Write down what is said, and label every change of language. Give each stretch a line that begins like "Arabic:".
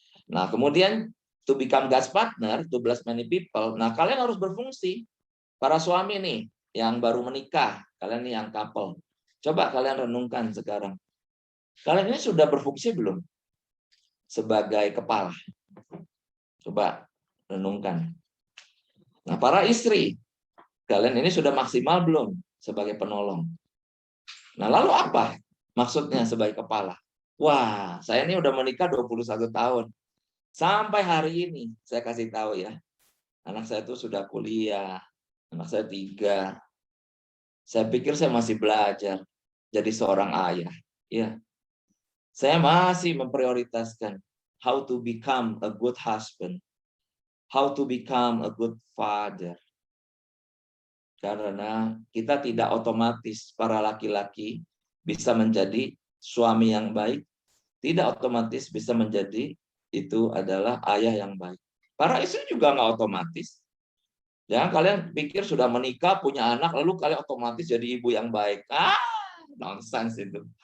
Indonesian: Nah, kemudian
English: to become God's partner, to bless many people.
Indonesian: Nah, kalian harus berfungsi. Para suami nih yang baru menikah, kalian nih yang couple. Coba kalian renungkan sekarang. Kalian ini sudah berfungsi belum sebagai kepala? Coba renungkan. Nah, para istri, kalian ini sudah maksimal belum sebagai penolong? Nah, lalu apa maksudnya sebagai kepala? Wah, saya ini udah menikah 21 tahun. Sampai hari ini, saya kasih tahu ya, anak saya itu sudah kuliah, anak saya 3. Saya pikir saya masih belajar jadi seorang ayah. Ya, saya masih memprioritaskan
English: how to become a good husband, how to become a good father.
Indonesian: Karena kita tidak otomatis para laki-laki bisa menjadi suami yang baik, tidak otomatis bisa menjadi itu adalah ayah yang baik. Para istri juga nggak otomatis. Jangan kalian pikir sudah menikah, punya anak, lalu kalian otomatis jadi ibu yang baik. Nonsens itu.